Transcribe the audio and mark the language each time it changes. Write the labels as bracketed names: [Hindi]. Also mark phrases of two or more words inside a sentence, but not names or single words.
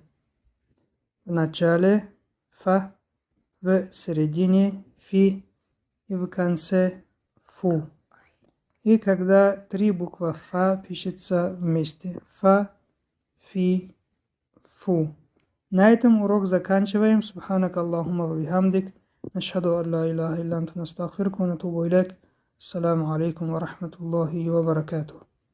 [Russian] В начале Фа, в середине Фи и в конце Фу. И когда 3 буквы Фа пишется вместе. Фа, Фи, Фу. На этом урок заканчиваем. [Arabic] سبحانك اللهم وبحمدك. نشهد أن لا إله إلا أنت نستغفرك ونتوب إليك. السلام عليكم ورحمة الله وبركاته.